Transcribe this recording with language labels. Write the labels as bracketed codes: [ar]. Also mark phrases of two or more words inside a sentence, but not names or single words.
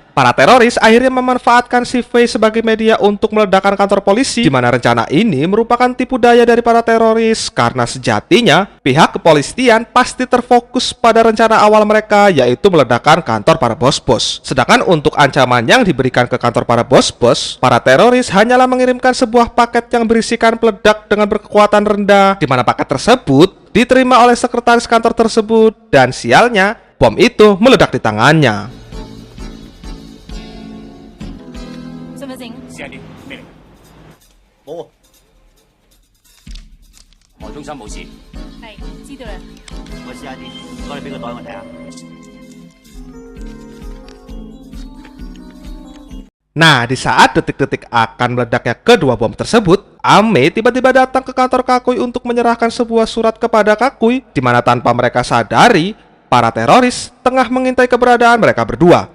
[id] Para teroris akhirnya memanfaatkan si Fei sebagai media untuk meledakkan kantor polisi, di mana rencana ini merupakan tipu daya dari para teroris karena sejatinya pihak kepolisian pasti terfokus pada rencana awal mereka, yaitu meledakkan kantor para bos-bos. Sedangkan untuk ancaman yang diberikan ke kantor para bos-bos, para teroris hanyalah mengirimkan sebuah paket yang berisikan peledak dengan berkekuatan rendah, di mana paket tersebut diterima oleh sekretaris kantor tersebut, dan sialnya bom itu meledak di tangannya. [yue] 信唔信？試下啲咩嚟？冇喎，何中心冇事。係知道啦。我試下啲，唔該你俾個袋我睇下。 [id] Nah, di saat detik-detik akan meledaknya kedua bom tersebut, Ame tiba-tiba datang ke kantor Kakui untuk menyerahkan sebuah surat kepada Kakui, di mana tanpa mereka sadari, para teroris tengah mengintai keberadaan mereka berdua.